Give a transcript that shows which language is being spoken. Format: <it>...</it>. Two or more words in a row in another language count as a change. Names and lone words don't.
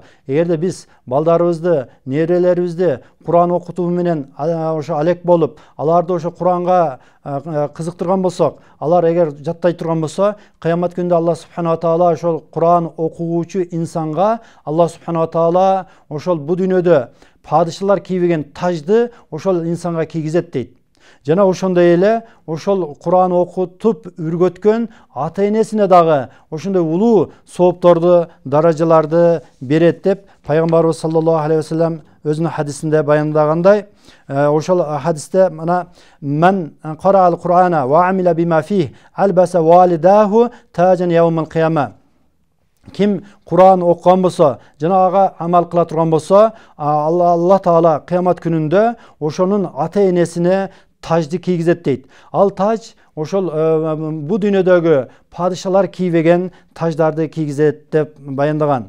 <ky>Эгерде биз балдарыбызды, неберелерибизди Кур'ан окутуу менен ошо алек болуп, аларды ошо Кур'анга кызыктырган болсок, алар эгер жаттай турган болсо, кыямат күндө</ky> <ar>الله سبحانه وتعالى</ar> <ky>ошол Кур'ан окуучу инсанга</ky> <ar>الله سبحانه وتعالى</ar> <ky>ошол бу дүйнөдө падышалар кийбеген тажды ошол инсанга кийгизет дейт. Жана ошондой эле ошол Кур'ан окутуп үргөткөн ата энесине дагы ошондой улуу соопторду, даражаларды берет деп пайгамбарыбыз</ky> <ar>صلى الله عليه وسلم</ar> <ky>өзүнүн хадисинде баяндагандай, ошол хадисте мына:</ky> <ar>«من قرأ القرآن وعمل بما فيه ألبس والداه تاجا يوم القيامة».</ar> <ky>Ким Кур'ан окуган болсо, жана ага амал кыла турган болсо,</ky> <ar>الله تعالى</ar> <ky>кыямат күнүндө ошонун ата энесине тажды кийгизет дейт. Ал таж ошол бу дүйнөдөгү падышалар кийбеген таждарды кийгизет деп баяндаган.</ky>